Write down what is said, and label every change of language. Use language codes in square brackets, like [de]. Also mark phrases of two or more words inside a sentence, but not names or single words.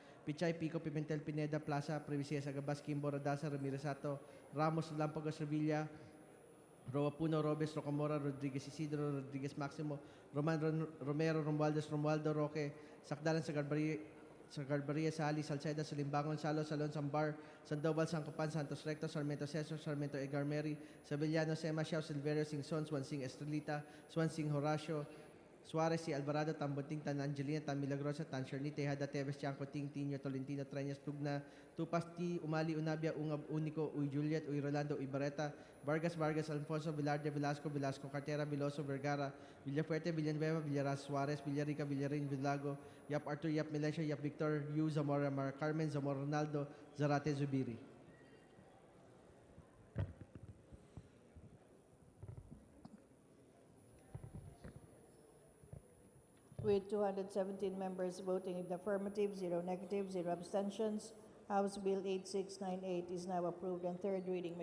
[en] Pichay, Pico, Pimentel, Pineda, Plaza, Privisilla, Sagabas, Kimbo, Radasa, Ramirez Sato, Ramos, Lampagos, Revilla, Roa Puno, Robes, Rocamora, Rodriguez Isidro, Rodriguez Maximo, Romero, Romualdez, Romualdo, Roque, Sakdalan, Sagarbaria, Sali, Salceda, Salimbangon, Salo, Salon, Sambar, Sandoval, Sancopan, Santos Recto, Sarmiento Cesar, Sarmiento Egarmeri, Sabellano, Sema, Xiao, Silverio, Singson, Swansing Estrelita, Swansing Horacio, Suarez, si Alvarado, Tambunting, Tan Angelina, Tan Milagrosa, Tan Sherni, Tejada, Teves, Chanco, Ting, Tinio, Tolentino, Treñas, Tugna, Tupas, T, Umali, Unabia, Ungab, Unico, Uy Juliet, Uy Rolando, Uy Barreta, Vargas, Alfonso, Velarde, Velasco, Cartera, Veloso, Vergara, Villafuerte, Villanueva, Villaras, Suarez, Villarica, Villarin, Villago, Yap Arthur, Yap Melesio, Yap Victor, Yu, Zamora, Mar Carmen, Zamora Ronaldo, Zarate, Zubiri. With 217 members voting in the affirmative, 0 negative, 0 abstentions, House Bill 8698 is now approved on third reading.